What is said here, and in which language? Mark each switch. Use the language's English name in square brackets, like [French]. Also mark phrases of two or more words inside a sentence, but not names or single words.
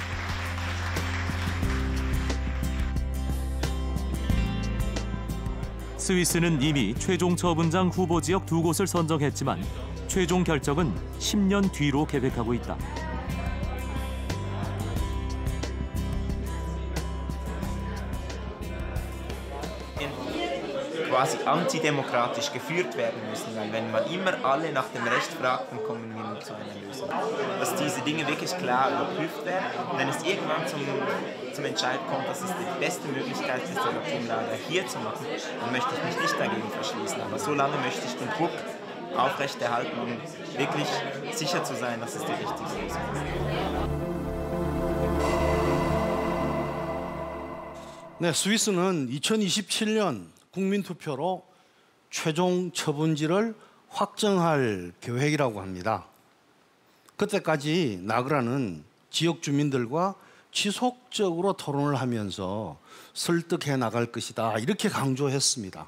[Korean] 스위스는 이미 최종 처분장 후보 지역 2곳을 선정했지만 최종 결정은 10년 뒤로 계획하고 있다. [German] quasi antidemokratisch geführt werden müssen, weil wenn man immer alle nach dem Recht fragt, dann kommen wir nicht zu einer Lösung. Dass diese Dinge wirklich klar überprüft werden und wenn es irgendwann zum Entscheid kommt, dass es die beste Möglichkeit ist, das Atomlager hier zu machen, dann möchte ich mich nicht dagegen verschließen. Aber so lange möchte ich den Druck aufrechterhalten, um wirklich sicher zu sein, dass es die richtige Lösung ist. [Korean] 네, 스위스는 2027년 국민투표로 최종 처분지를 확정할 계획이라고 합니다. 그때까지 나그라는 지역 주민들과 지속적으로 토론을 하면서 설득해 나갈 것이다, 이렇게 강조했습니다.